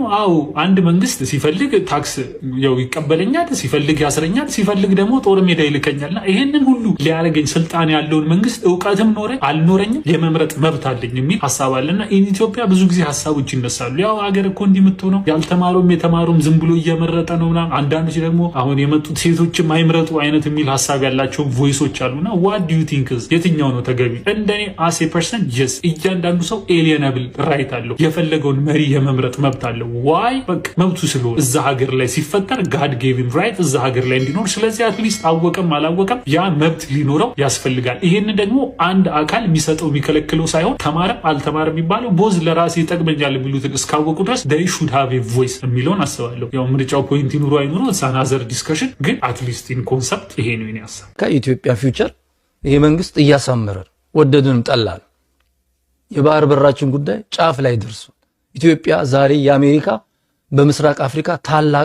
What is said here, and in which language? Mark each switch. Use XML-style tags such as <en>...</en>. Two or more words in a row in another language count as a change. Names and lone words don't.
<am>አው አንድ መንግስት ሲፈልግ ታክስ ያው ይቀበለኛል፣ ሲፈልግ ያስረኛል፣ ሲፈልግ ደግሞ ጦር ሜዳ ይልከኛልና ይሄንን ሁሉ ሊያረገኝ ስልጣን ያለውን መንግስት ዕውቀትም ኖረኝ አልኖረኝም የመምረጥ መብት አለኝ የሚል ሐሳብ አለና ኢትዮጵያ ብዙ ጊዜ ሐሳቦች ይነሳሉ። ያው ሀገር እኮ እንዲምትሆነው ያልተማሩም የተማሩም ዝም ብሎ እየመረጠ ነውና አንዳንዶች ደግሞ አሁን የመጡት ሴቶችም አይምረጡ አይነት የሚል ሐሳብ ያላቸው ቮይሶች አሉና</am> <en>what do you think</en> <am>የትኛው ነው ተገቢ? እንደኔ</am> <en>as a person yes</en> <am>እያንዳንዱ ሰው</am> <en>alienable right</en> <am>አለው፣ የፈለገውን መሪ የመምረጥ መብት አለው። ዋይ በቃ መብቱ ስለሆነ እዛ ሀገር ላይ ሲፈጠር</am> <en>God gave him right</en> <am>እዛ ሀገር ላይ እንዲኖር። ስለዚህ አትሊስት አወቀም አላወቀም ያ መብት ሊኖረው ያስፈልጋል። ይሄን ደግሞ አንድ አካል የሚሰጠው የሚከለክለው ሳይሆን ተማረም አልተማረም የሚባለው ቦዝ ለራሴ ይጠቅመኛል የሚሉትን እስካወቁ ድረስ</am> <en>they should have a voice</en> <am>የሚለውን አስባለሁ። ያው ምርጫው ፖይንት ይኑሩ አይኑሩ ሳናዘር ዲስከሽን ግን</am> <en>at least in concept</en> <am>ይሄ ነው የኔ ሐሳብ። ከኢትዮጵያ ፊውቸር ይሄ መንግስት እያሳመረ ወደድንም ጠላን የባህር በራችን ጉዳይ ጫፍ ላይ ደርሶ ኢትዮጵያ ዛሬ የአሜሪካ በምስራቅ አፍሪካ ታላቋ</am>